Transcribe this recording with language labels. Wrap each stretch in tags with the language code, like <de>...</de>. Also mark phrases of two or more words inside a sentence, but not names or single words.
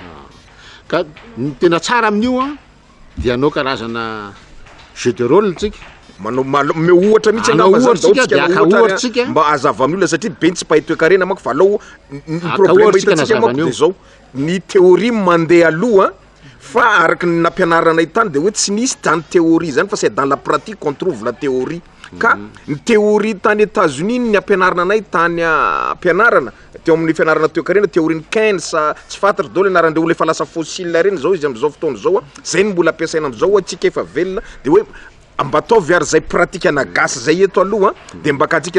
<mg>Ka ny tena tsara amin'io dia anao karazana</mg> <fr>jeu de rôle</fr> <mg>tsika me ohatra mihitsy angavazaotsika mba azava amin'ny olona satria be tsy pahay toekarena manko fa alao ny problème hitatsika manko de zao ny théorie mandeha aloha fa araky ny nampianaranay tany de hoe tsy nisy tany théorie zany fa</mg> <fr>c'est dans la pratique qu'on trouve la théorie.</fr> <mg>Ka ny théorie tany États-Unis ny ampianarana anay tany ampianarana teo amin'ny fianarana toekarena théorie ny Keynes tsy fantatra dao le anarandreo olona efa lasa fossile reny zao izy am'izao fotoana zao zay ny mbola ampiasaina am'izao atsika efa velona de hoe mba ataovy ary zay pratika anagasy zay eto aloha de mba katsika</mg>